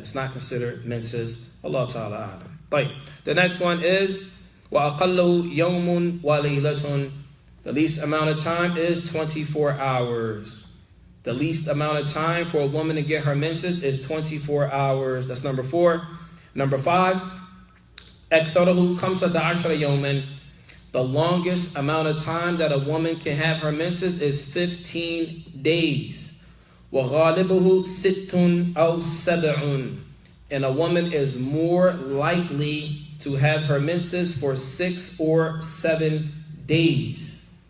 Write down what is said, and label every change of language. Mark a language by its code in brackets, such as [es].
[en] It's not considered menses. Allah Ta'ala Adam. Right. The next one is [ar] وَأَقَلُّ يَوْمٌ وَلَيْلَةٌ. [en] The least amount of time is 24 hours. The least amount of time for a woman to get her menses is 24 hours. That's number 4. Number 5, [ar] أَكْثَرُهُ 15 يَوْمًا. [en] The longest amount of time that a woman can have her menses is 15 days. [ar] وَغَالِبُهُ 6 أَوْ 7. [en] And a woman is more likely to have her menses for 6 or 7 days.